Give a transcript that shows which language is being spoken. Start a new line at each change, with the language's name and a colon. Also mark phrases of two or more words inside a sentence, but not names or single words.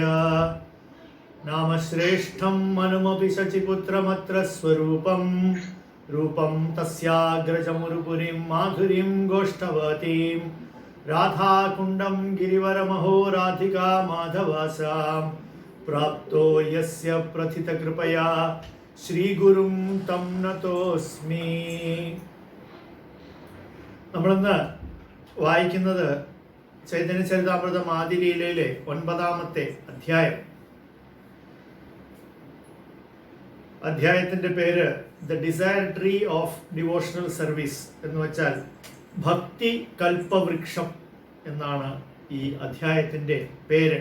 Sanskrit: नाम श्रेष्ठं मनुमपि शचिपुत्रमत्र स्वरूपं रूपं तस्याग्रजमुरुपुरीं माधुरीं गोष्ठवतीं राधाकुण्डं गिरिवरमहो राधिका माधवासां प्राप्तो यस्य प्रथितकृपया ശ്രീഗുരും തം നതോസ്മി.
Malayalam: നമ്മളിന്ന് വായിക്കുന്നത് ചൈതന്യ ചരിതാമൃതം ആദിലീലയിലെ 9-ാമത്തെ അധ്യായം. അധ്യായത്തിന്റെ പേര് ദ ഡിസയർ ട്രീ ഓഫ് ഡിവോഷണൽ സർവീസ് എന്ന് വെച്ചാൽ ഭക്തി കൽപ്പവൃക്ഷം എന്നാണ് ഈ അധ്യായത്തിന്റെ പേര്.